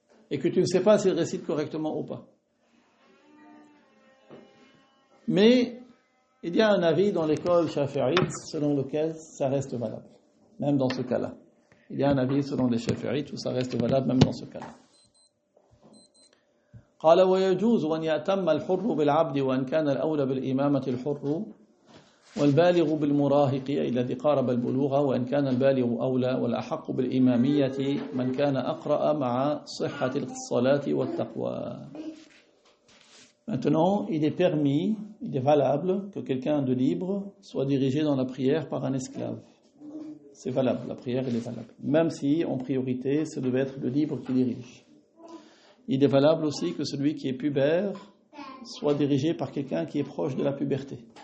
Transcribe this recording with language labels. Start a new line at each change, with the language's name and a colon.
French: Et que tu ne sais pas s'il récite correctement ou pas. Mais il y a un avis dans l'école shafi'ite selon lequel ça reste valable. Même dans ce cas-là. Il y a un avis selon les shafi'ites où ça reste valable même dans ce cas-là.
Arabic: قال ويجوز أن يأتم الحر بالعبد وأن كان الأولى بالإمامة الحر والبالغ بالمراهق الذي قارب البلوغ وإن كان البالغ أولى والأحق بالإمامية من كان أقرأ مع صحة الصلاة والتقوى.
French: Maintenant, il est permis, il est valable que quelqu'un de libre soit dirigé dans la prière par un esclave. C'est valable, la prière elle est valable. Même si, en priorité, ce devait être le libre qui dirige. Il est valable aussi que celui qui est pubère soit dirigé par quelqu'un qui est proche de la puberté.